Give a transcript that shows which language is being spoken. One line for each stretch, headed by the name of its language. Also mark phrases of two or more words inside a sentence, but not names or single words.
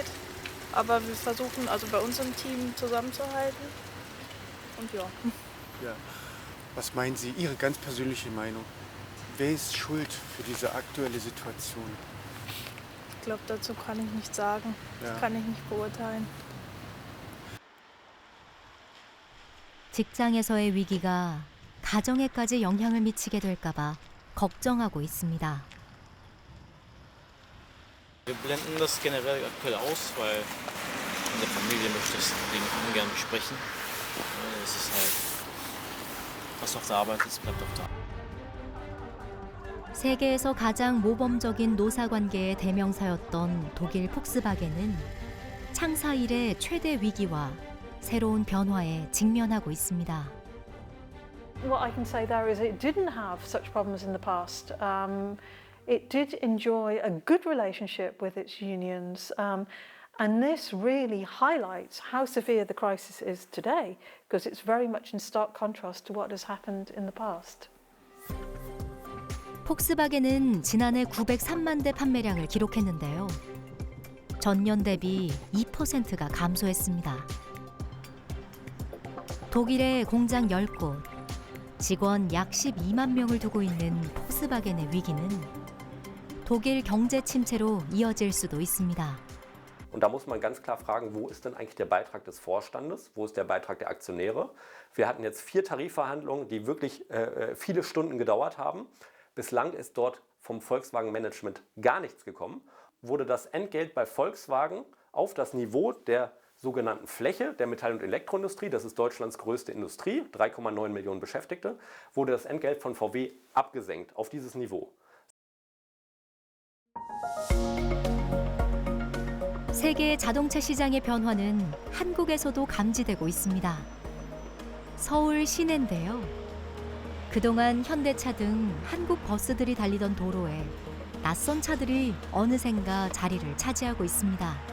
German: Aber wir versuchen, also bei uns im Team zusammenzuhalten. Und ja. Ja. Was meinen Sie, Ihre ganz persönliche Meinung? Wer ist schuld für diese aktuelle Situation? Ich glaube, dazu kann ich nichts sagen. Das kann ich nicht beurteilen.
Korean: 직장에서의 위기가 가정에까지 영향을 미치게 될까봐 걱정하고 있습니다.
German: Wir blenden das generell aktuell aus, weil in der Familie möchte das Ding ungern besprechen. Es ist halt, was auf der Arbeit ist, bleibt auf der Arbeit.
Korean: 세계에서 가장 모범적인 노사관계의 대명사였던 독일 폭스바겐은 창사 이래 최대 위기와 새로운 변화에 직면하고 있습니다.
English: What I can say there is it didn't have such problems in the past. It did enjoy a good relationship with its unions, and this really highlights how severe the crisis is today, because it's very much in stark contrast to what has happened in the past.
Korean: 폭스바겐은 지난해 903만 대 판매량을 기록했는데요. 전년 대비 2%가 감소했습니다. 독일의 공장 10곳, 직원 약 12만 명을 두고 있는 폭스바겐의 위기는 독일 경제 침체로 이어질 수도 있습니다.
German: Und da muss man ganz klar fragen, wo ist denn eigentlich der Beitrag des Vorstandes? Wo ist der Beitrag der Aktionäre? Wir hatten jetzt 4 Tarifverhandlungen, die wirklich viele Stunden gedauert haben. Bislang ist dort vom Volkswagen-Management gar nichts gekommen. Wurde das Entgelt bei Volkswagen auf das Niveau der sogenannten Fläche der Metall- und Elektroindustrie, das ist Deutschlands größte Industrie, 3,9 Millionen Beschäftigte, wurde das Entgelt von VW abgesenkt auf dieses Niveau.
Korean: 세계 자동차 시장의 변화는 한국에서도 감지되고 있습니다. 서울 시내인데요. 그동안 현대차 등 한국 버스들이 달리던 도로에 낯선 차들이 어느샌가 자리를 차지하고 있습니다.